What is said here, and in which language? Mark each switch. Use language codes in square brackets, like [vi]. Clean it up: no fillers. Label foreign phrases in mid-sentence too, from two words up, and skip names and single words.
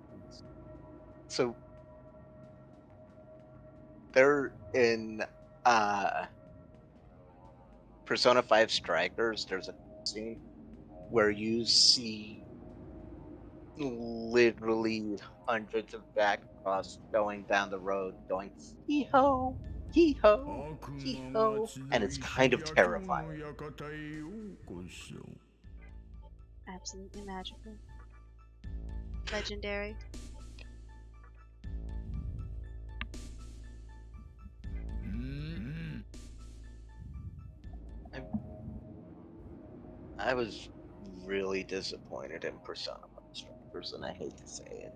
[en] So they're in Persona 5 Strikers. There's a scene where you see literally hundreds of Jack Frost going down the road, going hee ho, hee ho, hee ho, and it's kind of terrifying. Absolutely magical. Legendary. I was really disappointed in Persona 5 Strikers, and I hate to say it.